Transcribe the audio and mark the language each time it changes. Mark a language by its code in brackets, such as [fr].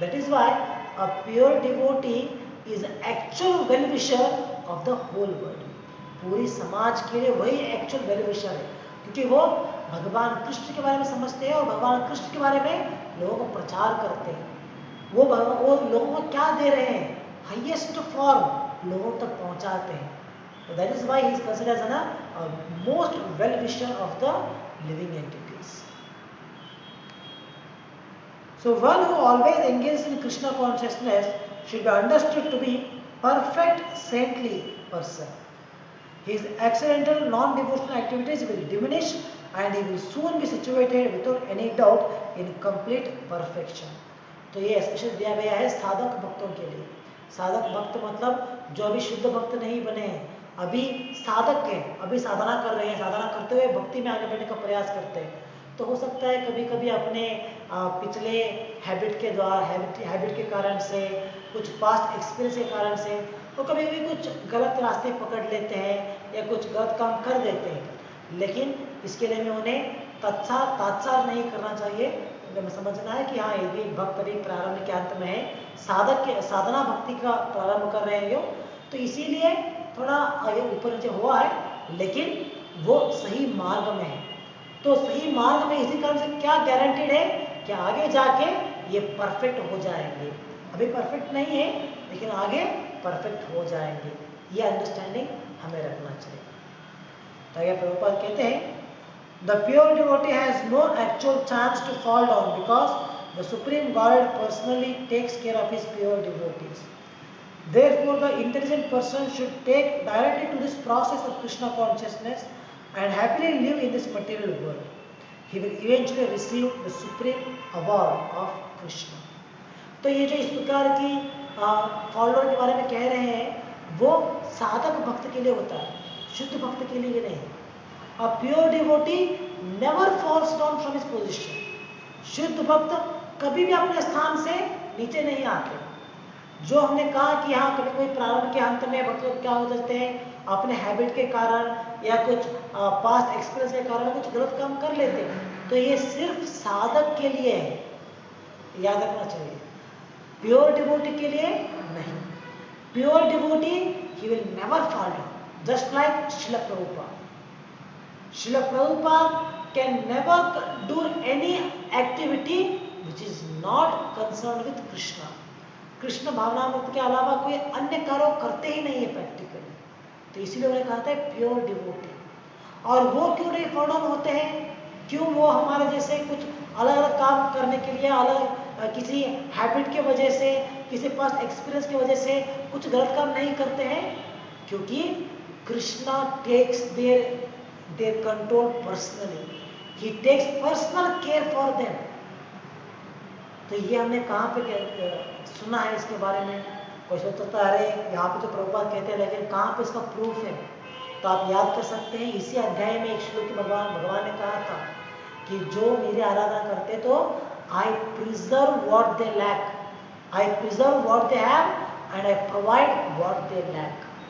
[en] That is why a pure devotee is actual well wisher of the whole world. [hi] पूरी समाज के लिए वही एक्चुअल वेल विशर है, क्योंकि वो भगवान कृष्ण के बारे में समझते हैं और भगवान कृष्ण के बारे में लोगों को प्रचार करते हैं। वो लोगों को क्या दे रहे हैं? हाईएस्ट फॉर्म लोगों तक पहुंचाते हैं। [en] So that is why he is considered as a most well wisher of the living entities. So one who always engages in Krishna consciousness should be understood to be perfect saintly person. His accidental non-devotional activities will diminish and he will soon be situated without any doubt in complete perfection. [hi] तो ये special दिया गया है साधक भक्तों के लिए। साधक भक्त मतलब जो अभी शुद्ध भक्त नहीं बने हैं, अभी साधक हैं, अभी साधना कर रहे हैं, साधना करते हुए भक्ति में आगे बढ़ने का प्रयास करते हैं। तो हो सकता है कभी कभी अपने पिछले हैबिट के द्वारा हैबिट के कारण से, कुछ पास्ट एक्सपीरियंस के कारण से वो कभी कभी कुछ गलत रास्ते पकड़ लेते हैं या कुछ गलत काम कर देते हैं। लेकिन इसके लिए हमें उन्हें तात्सार नहीं करना चाहिए। हमें समझना है कि हाँ, यदि भक्त अभी प्रारंभ के अंत में है, साधना भक्ति का प्रारंभ कर रहे हैं तो इसीलिए थोड़ा ऊपर नीचे हुआ है, लेकिन वो सही मार्ग में है। तो सही मार्ग में इसी कारण से क्या गारंटीड है कि आगे जाके ये परफेक्ट हो जाएंगे। अभी परफेक्ट नहीं है, लेकिन आगे परफेक्ट हो जाएंगे। ये अंडरस्टैंडिंग हमें रखना चाहिए। तो आगे प्रभुपाद कहते हैं, [en] The pure devotee has no actual chance to fall down because the Supreme Godhead personally takes care of his pure devotees. Therefore, the intelligent person should take directly to this process of Krishna consciousness and happily live in this material world. He will eventually receive the supreme award of Krishna. [hi] तो ये जो इस प्रकार की follower के बारे में कह रहे हैं, वो साधक भक्त के लिए होता है, शुद्ध भक्त के लिए नहीं। [en] A pure devotee never falls down from his position. [hi] शुद्ध भक्त कभी भी अपने स्थान से नीचे नहीं आते। जो हमने कहा कि हाँ, कभी कोई प्रारंभ के अंत में भक्त लोग क्या हो जाते हैं, अपने हैबिट के कारण या कुछ पास्ट एक्सपीरियंस के कारण कुछ गलत काम कर लेते हैं, तो ये सिर्फ साधक के लिए है, याद रखना चाहिए। [en] pure devotee [hi] के लिए नहीं। [en] Pure devotee he will never fall down, just like Srila Prabhupada. Srila Prabhupada can never do any activity which is not concerned with Krishna. [hi] Krishna भावनामृत के अलावा कोई अन्य कार्य करते ही नहीं है प्रैक्टिकली। तो इसीलिए उन्हें कहा था प्योर डिवोटी। और वो क्यों नहीं फॉल डाउन होते हैं? क्यों वो हमारे जैसे कुछ अलग अलग काम करने के लिए, अलग किसी हैबिट के वजह से, किसी पास एक्सपीरियंस की वजह से कुछ गलत काम नहीं करते हैं? क्योंकि [en] Krishna takes their control personally. He takes personal care for them. [hi] तो ये हमने कहाँ पे सुना है इसके बारे में? कोई सोचता है अरे यहाँ पे तो प्रभुपाद कहते हैं, लेकिन कहाँ पे इसका प्रूफ है? तो आप याद कर सकते हैं, इसी अध्याय में एक श्लोक भगवान ने कहा था कि जो मेरी आराधना करते तो [en] I preserve what they lack, I preserve what they have and I provide what they lack.